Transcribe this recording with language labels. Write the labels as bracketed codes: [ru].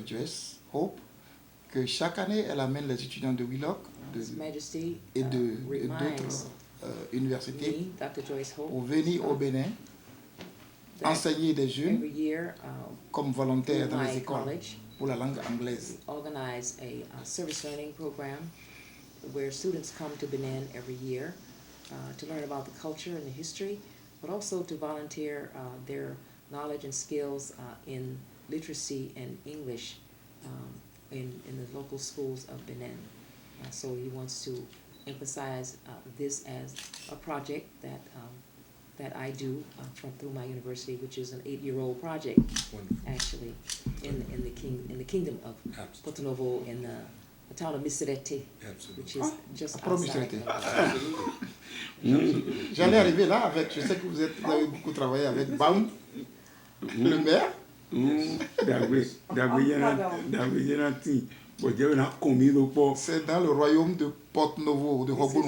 [fr] Joyce Hope que chaque année, elle amène les étudiants de Wheelock et d'autres universités pour venir au Bénin enseigner des jeunes comme volontaires dans les écoles pour la langue anglaise. [en] Organize a service learning program where students come to Benin every year to learn about the culture and the history, but also to volunteer their knowledge and skills in literacy and English in the local schools of Benin. So he wants to emphasize this as a project that I do through my university, which is an 8-year-old project. Wonderful. Actually in the kingdom of Porto Novo in the town of Miserete, which is just outside. [fr] J'allais arriver là avec, je sais que vous avez beaucoup travaillé avec Baum, le maire. C'est dans le royaume de Porto Novo, de Hobono,